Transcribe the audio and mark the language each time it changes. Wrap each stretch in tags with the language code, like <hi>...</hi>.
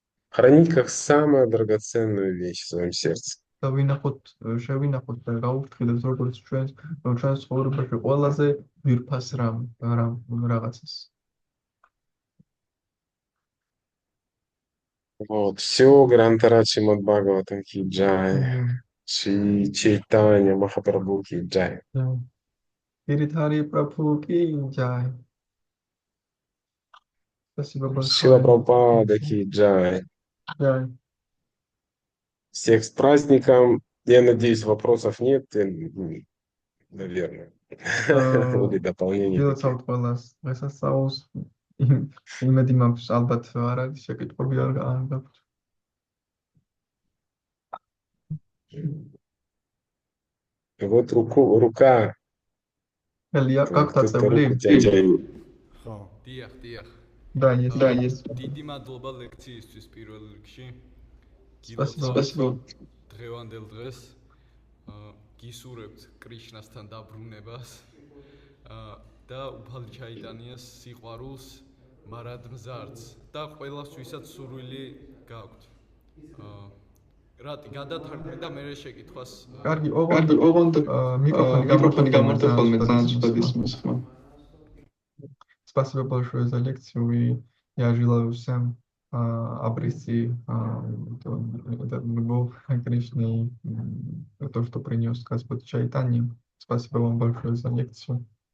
<ru>хранить как самую драгоценную вещь в своем сердце.</ru> <ka>და შევინახოთ და გავუფრთხილდეთ როგორც ჩვენს ცხოვრებაში ყველაზე ძვირფას რაღაცას.</ka> <ru>Вот, все, Грантарадж Шримад Бхагаватам ки джай, Шри Чайтанья Махапрабху ки джай. Гиридхари Прабху ки джай. Спасибо большое. Шрила Прабхупада ки джай. Джай. Всех с праздником. Я надеюсь, вопросов нет, наверное. Или дополнений.</ru> <ka>Დილოცავთ ყველას დღესასწაულს. იმედი მაქვს, ალბათ არ არის შეკითხვები არ გაქვთ.</ka> <ru>Вот рука</ru> <ka>ხელია გაქვთ</ka> <ru>Кто-то</ru> <ka>აწეული?</ka> <ru>руку тянет.</ru> <ka>ხო. დიახ. დაიეს. დიდი მადლობა ლექციისთვის პირველ რიგში. Спасибо. დღევანდელ დღეს გისურვებთ კრიშნასთან დაბრუნებას და უფალი ჩაიტანიას სიყვარულს, მარადმზარდს და ყველას ვისაც სურვილი გაქვთ. რატი გადათარგმნე და მე შეკითხვას კარგი, ოღონდ მიკროფონი გამართა ხოლმე ძალიან ცუდად ისმის ხმა.</ka> <ru>Спасибо большое за лекцию, и я желаю всем обрести этот любовь к Кришне, то, что принес Господь Чайтанья. Спасибо вам большое за лекцию.</ru>